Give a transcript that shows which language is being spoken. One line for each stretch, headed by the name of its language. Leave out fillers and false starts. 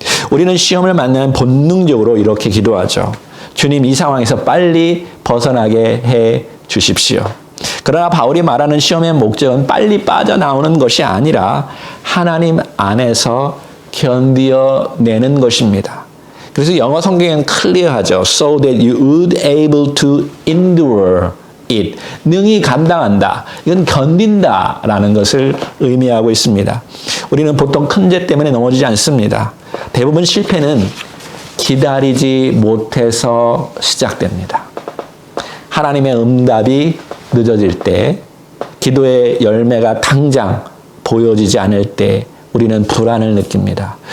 Korean: 우리는 시험을 만나면 본능적으로 이렇게 기도하죠. 주님, 이 상황에서 빨리 벗어나게 해 주십시오. 그러나 바울이 말하는 시험의 목적은 빨리 빠져나오는 것이 아니라 하나님 안에서 견디어내는 것입니다. 그래서 영어 성경은 클리어하죠.
English: So that you would able to endure it.
Korean: 능히 감당한다. 이건 견딘다라는 것을 의미하고 있습니다. 우리는 보통 큰 죄 때문에 넘어지지 않습니다. 대부분 실패는 기다리지 못해서 시작됩니다. 하나님의 응답이 늦어질 때, 기도의 열매가 당장 보여지지 않을 때 우리는 불안을 느낍니다.